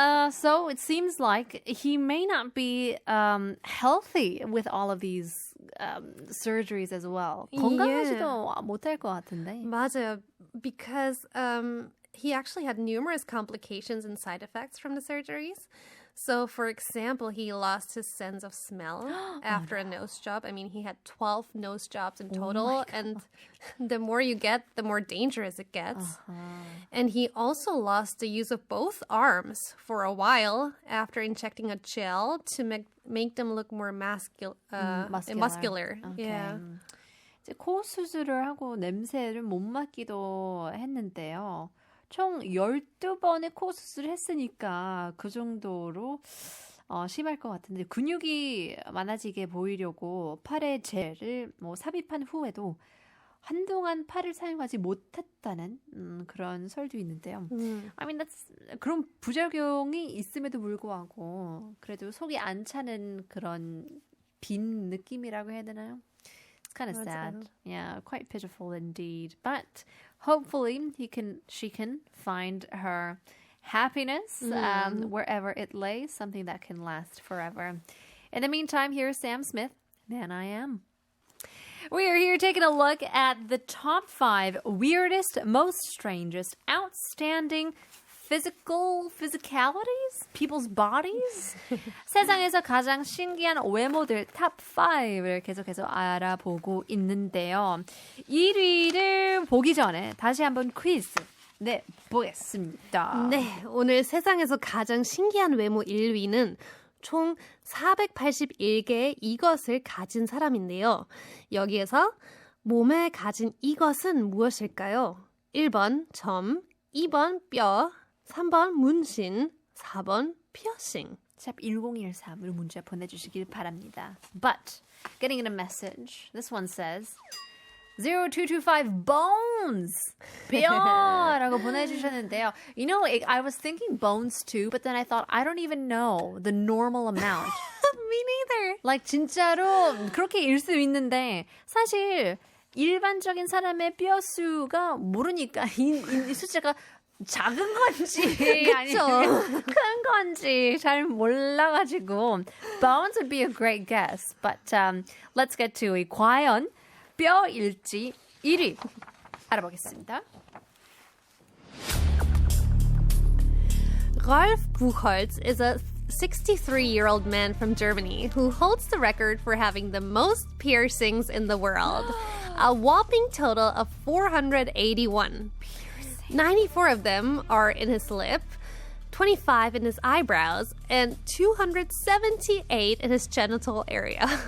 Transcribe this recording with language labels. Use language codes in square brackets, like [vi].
[en] So it seems like he may not be healthy with all of these surgeries as well. [ko] 건강하지도 못할 것 같은데. 맞아요. [en] Because he actually had numerous complications and side effects from the surgeries. So, for example, he lost his sense of smell after a nose job. I mean, he had 12 nose jobs in total. And the more you get, the more dangerous it gets. And he also lost the use of both arms for a while after injecting a gel to make them look more muscular. Okay. Yeah. [ko] 이제 코 수술을 하고 냄새를 못 맡기도 했는데요. 총 12번의 코 수술을 했으니까 그 정도로 심할 것 같은데 근육이 많아지게 보이려고 팔에 젤을 삽입한 후에도 한동안 팔을 사용하지 못했다는 그런 설도 있는데요. I mean, 그런 부작용이 있음에도 불구하고 그래도 속이 안 차는 그런 빈 느낌이라고 해야 되나요? [en] It's kind of sad. Yeah, quite pitiful indeed. But hopefully she can find her happiness wherever it lays, something that can last forever. In the meantime, here's Sam Smith, Man I Am. We are here taking a look at the top 5 weirdest, most strangest, outstanding physicalities? People's bodies? [ko] 세상에서 가장 신기한 외모들 탑 5를 계속해서 알아보고 있는데요. 1위를 보기 전에 다시 한번 퀴즈 네, 보겠습니다. 네, 오늘 세상에서 가장 신기한 외모 1위는 총 481개의 이것을 가진 사람인데요. 여기에서 몸에 가진 이것은 무엇일까요? 1번 점, 2번 뼈, 3번 문신, 4번 피어싱. 샵 1013으로 문자 보내주시길 바랍니다. [en] But, getting in a message. This one says 0225 bones! [ko] 뼈라고 보내주셨는데요. [en] You know, I was thinking bones too, but then I thought I don't even know the normal amount. Me neither. [ko] Like 진짜로 그렇게 일 수 있는데 사실 일반적인 사람의 뼈 수가 모르니까 이 숫자가 작은 건지 아니면 큰 건지 잘 몰라가지고 [en] bones would be a great guess. But let's get to it. [ko] 과연 뼈일지 1위 알아보겠습니다. [en] Rolf Buchholz is a 63-year-old man from Germany who holds the record for having the most piercings in the world. A whopping total of 481. 94 of them are in his lip, 25 in his eyebrows, and 278 in his genital area.